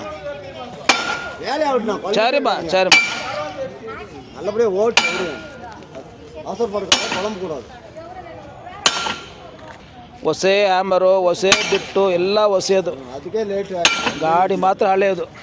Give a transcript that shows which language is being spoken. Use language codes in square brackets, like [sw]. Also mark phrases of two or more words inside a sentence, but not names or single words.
[ta] வேலையை விட்டுனா சரிம்மா சரிம்மா நல்லபடியாக ஓட்டு விடுவேன் அவசரப்படுறது குழம்பு கூடாது [kn] ಹೊಸೇ ಹ್ಯಾಮರು ಹೊಸೇ ಬಿಟ್ಟು ಎಲ್ಲ ಹೊಸೇದು ಅದಕ್ಕೆ ಲೇಟ್ ಗಾಡಿ ಮಾತ್ರ ಹಳೆಯದು